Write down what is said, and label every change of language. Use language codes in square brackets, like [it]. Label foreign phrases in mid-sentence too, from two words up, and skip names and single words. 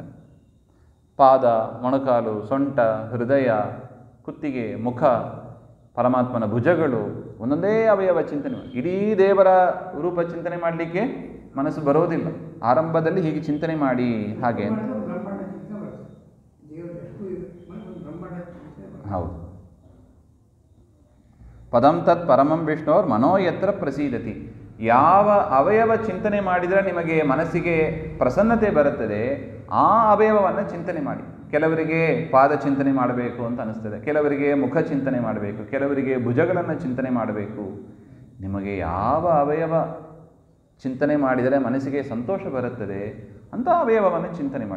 [kn] ಪಾದ, ಮೊಣಕಾಲು, ಸೊಂಟ, ಹೃದಯ, ಕುತ್ತಿಗೆ, ಮುಖ, ಪರಮಾತ್ಮನ ಭುಜಗಳು, ಒಂದೊಂದೇ ಅವಯವ ಚಿಂತನೆ. ಇಡೀ ದೇವರ ರೂಪ ಚಿಂತನೆ ಮಾಡಲಿಕ್ಕೆ ಮನಸ್ಸು ಬರೋದಿಲ್ಲ. ಆರಂಭದಲ್ಲಿ ಹೀಗೆ ಚಿಂತನೆ ಮಾಡಿ ಹಾಗೆ ಅಂತ. ಹೌದು. [sa] ಪದಂ ತತ್ ಪರಮಂ ವಿಷ್ಣೋರ್ ಮನೋ ಯತ್ರ ಪ್ರಸೀದತಿ. [kn] ಯಾವ ಅವಯವ ಚಿಂತನೆ ಮಾಡಿದರೆ ನಿಮಗೆ ಮನಸ್ಸಿಗೆ ಪ್ರಸನ್ನತೆ ಬರುತ್ತದೆ, ಆ ಅವಯವವನ್ನು ಚಿಂತನೆ ಮಾಡಿ. ಕೆಲವರಿಗೆ ಪಾದ ಚಿಂತನೆ ಮಾಡಬೇಕು ಅಂತ ಅನಿಸ್ತದೆ, ಕೆಲವರಿಗೆ ಮುಖ ಚಿಂತನೆ ಮಾಡಬೇಕು, ಕೆಲವರಿಗೆ ಭುಜಗಳನ್ನು ಚಿಂತನೆ ಮಾಡಬೇಕು. ನಿಮಗೆ ಯಾವ ಅವಯವ ಚಿಂತನೆ ಮಾಡಿದರೆ ಮನಸ್ಸಿಗೆ ಸಂತೋಷ ಬರುತ್ತದೆ ಅಂಥ ಅವಯವವನ್ನು ಚಿಂತನೆ ಮಾಡಿ.